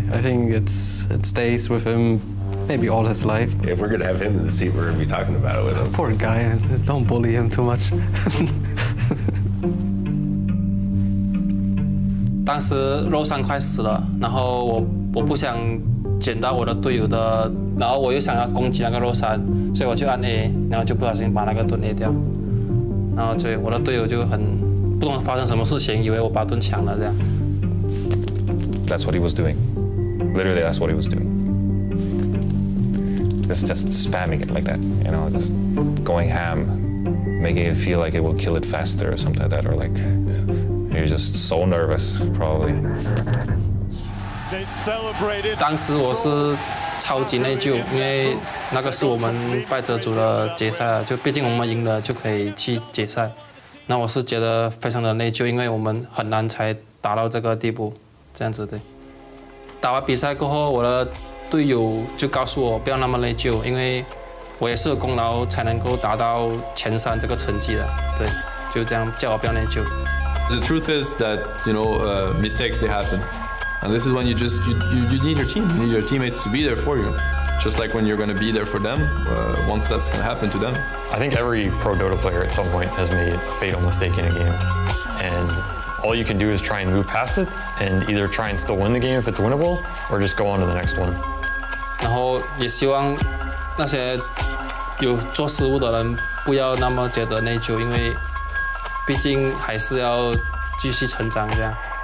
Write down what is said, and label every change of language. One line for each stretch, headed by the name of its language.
English: I think it stays with him maybe all his life. If we're gonna have him in the seat, we're gonna be talking about it with him. Poor guy, don't bully him too much.
Chinese: 当时 Rosan 快死了，然后我不想捡到我的队友的，然后我又想要攻击那个 Rosan， 所以我就按 A， 然后就不小心把那个盾 A 掉，然后我的队友就很不懂发生什么事情，以为我把盾抢了这样。
English: That's what he was doing. Literally, that's what he was doing. Just spamming it like that, you know, just going ham, making it feel like it will kill it faster or something like that, or like you're just so nervous, probably.
Chinese: 当时我是超级内疚，因为那个是我们败者组的决赛了，就毕竟我们赢了就可以去决赛。那我是觉得非常的内疚，因为我们很难才达到这个地步，这样子对。打完比赛过后，我的队友就告诉我不要那么内疚，因为我也是有功劳才能够达到前3这个成绩的，对，就这样叫我不要内疚。
English: The truth is that, you know, mistakes, they happen. And this is when you need your team. You need your teammates to be there for you. Just like when you're going to be there for them, once that's going to happen to them. I think every pro Dota player at some point has made a fatal mistake in a game. And all you can do is try and move past it and either try and still win the game if it's winnable or just go on to the next one.
Chinese: 然后也希望那些有做失误的人不要那么觉得内疚，因为毕竟还是要继续成长这样。